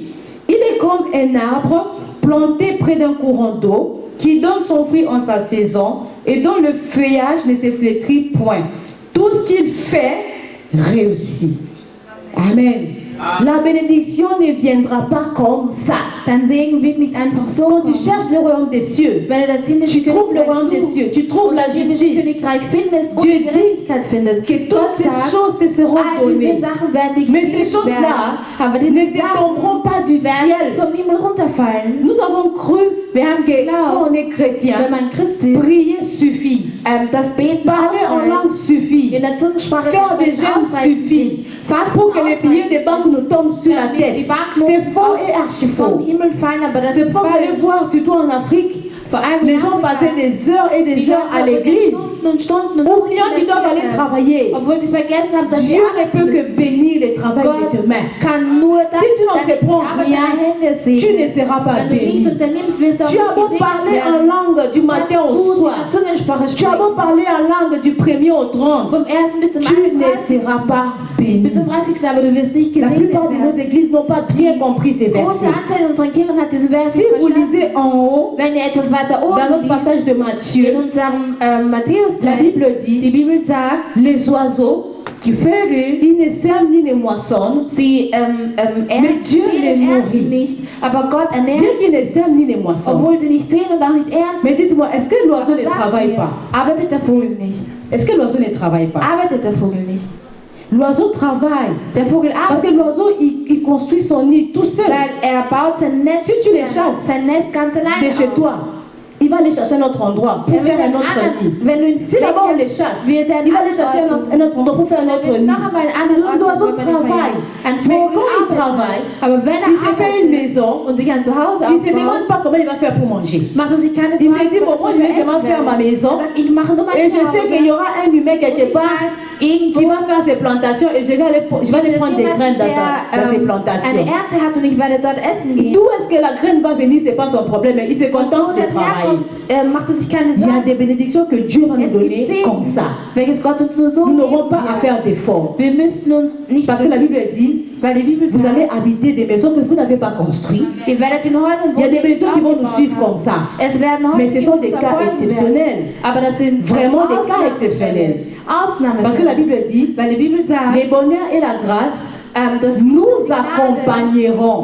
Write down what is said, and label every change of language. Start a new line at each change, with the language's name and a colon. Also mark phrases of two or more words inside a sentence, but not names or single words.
French: Il est comme un arbre planté près d'un courant d'eau qui donne son fruit en sa saison et dont le feuillage ne se flétrit point. Tout ce qu'il fait réussit. Amen. La bénédiction ne viendra pas comme ça.
German: Dein Segen wird nicht einfach so
French: Quand tu
German: kommen.
French: cherches le royaume des cieux,
German: Wenn du das himmlische
French: tu trouves le royaume des
German: Königreich
French: cieux, tu trouves la
German: suchst, das himmlische
French: justice,
German: Königreich findest und
French: Dieu
German: die
French: dit
German: Gerechtigkeit findest.
French: que
German: Gott
French: toutes ces
German: sagt,
French: choses te seront
German: all diese
French: données.
German: Sachen werden dir
French: Mais ces
German: gegeben
French: choses-là
German: werden. Aber
French: ne
German: diese
French: te
German: Sachen
French: tomberont pas du
German: werden
French: ciel.
German: vom Himmel runterfallen.
French: Nous avons cru
German: Wir haben
French: que quand on
German: geglaubt,
French: est chrétien,
German: wenn man Christ ist,
French: prier suffit.
German: das Beten
French: Parler en
German: ausreicht,
French: langue suffit.
German: in der Zungensprache
French: Faire des
German: sprechen
French: jeûnes
German: ausreicht,
French: suffit.
German: Fasten
French: Pour que les billets
German: ausreicht,
French: de banque nous tombent sur la
German: damit die
French: tête.
German: Banknoten
French: C'est faux et archi
German: vom
French: faux.
German: Himmel fallen, aber das
French: C'est
German: ist
French: faux, vous allez
German: falsch.
French: voir, surtout en Afrique,
German: Vor allem
French: les
German: in
French: gens
German: Afrika,
French: passaient des heures et des
German: die
French: heures à
German: Leute
French: l'église,
German: Stunden und Stunden und
French: oubliant qu'ils doivent aller
German: Stunden
French: travailler.
German: obwohl sie vergessen haben, dass sie
French: Dieu ne peut
German: arbeiten
French: que
German: müssen.
French: bénir le travail de
German: Gott
French: tes mains.
German: kann nur das,
French: Si tu n'entreprends
German: deine Arbeit
French: rien,
German: deiner Hände
French: Tu ne
German: segnen.
French: seras pas
German: Wenn du nichts
French: béni.
German: unternimmst, wirst du auch
French: Tu as beau
German: nicht
French: parler
German: gesegnet
French: en
German: werden.
French: langue du matin au
German: Kannst gut
French: soir.
German: in der Zungensprache
French: Tu as beau
German: sprechen.
French: parler en langue du 1er au 30.
German: Vom 1. bis zum
French: Tu ne
German: 31.
French: seras pas béni.
German: bis zum 30. aber du wirst nicht
French: La
German: gesegnet
French: plupart de nos
German: werden.
French: églises n'ont pas bien compris ces
German: Große
French: versets.
German: Anzahl unserer Kirchen hat diesen Vers
French: Si
German: nicht
French: vous
German: verstanden.
French: lisez en haut,
German: Wenn ihr etwas weiter
French: dans
German: oben
French: notre
German: liest,
French: passage de
German: in
French: Matthieu,
German: unserem Matthäus,
French: la Bible
German: die
French: dit,
German: Bibel sagt,
French: les oiseaux,
German: die Vögel,
French: ils ne sèment ni ne moissonnent,
German: sie
French: Mais Dieu les nourrit.
German: ernten nicht, aber Gott ernährt,
French: bien qu'ils ne sèment ni ne moissonnent.
German: obwohl sie nicht sehen und auch nicht ernten.
French: Mais dites-moi, est-ce que l'oiseau ne
German: Sagt
French: travaille
German: mir,
French: pas?
German: arbeitet der Vogel nicht?
French: Est-ce que l'oiseau ne travaille pas?
German: Arbeitet der Vogel nicht?
French: L'oiseau travaille.
German: Der Vogel
French: Parce que
German: arbeitet,
French: l'oiseau, il construit son nid tout seul.
German: weil baut sein Nest,
French: Si tu les chasses
German: sein Nest ganz alleine
French: de chez
German: auf.
French: toi, il va aller chercher un autre endroit pour faire un autre nid.
German: Wenn du ihn
French: Si d'abord on les chasse, il va aller chercher un autre endroit pour faire un autre nid. L'oiseau travaille. Mais quand il travaille,
German: aber wenn
French: il se fait une maison,
German: und sich ein Zuhause
French: il ne se
German: aufbaut,
French: demande pas comment il va faire pour manger.
German: machen sich keine
French: Il se
German: Sorgen,
French: dit, bon, moi je vais seulement faire ma maison
German: ich mache nur mein
French: et je sais qu'il y aura un humain quelque part qui va faire ses plantations et je vais aller prendre des graines dans ses plantations.
German: eine Ernte hat und ich werde dort essen gehen.
French: D'où est-ce que la graine va venir, c'est pas son problème, mais il se contente de travailler.
German: Macht es sich keine
French: Il y a
German: Sorgen.
French: des bénédictions que Dieu va nous
German: Es gibt
French: donner
German: Segen,
French: comme ça.
German: welches Gott uns nur so
French: Nous n'aurons
German: gibt.
French: pas à faire d'efforts.
German: Wir müssten uns nicht
French: Parce que la Bible dit, vous allez habiter des maisons que vous n'avez pas construites. Il y a des maisons qui vont nous suivre comme ça. Mais ce sont des cas exceptionnels. Vraiment des cas exceptionnels. Parce que la Bible dit, les bonheurs et la grâce nous accompagneront.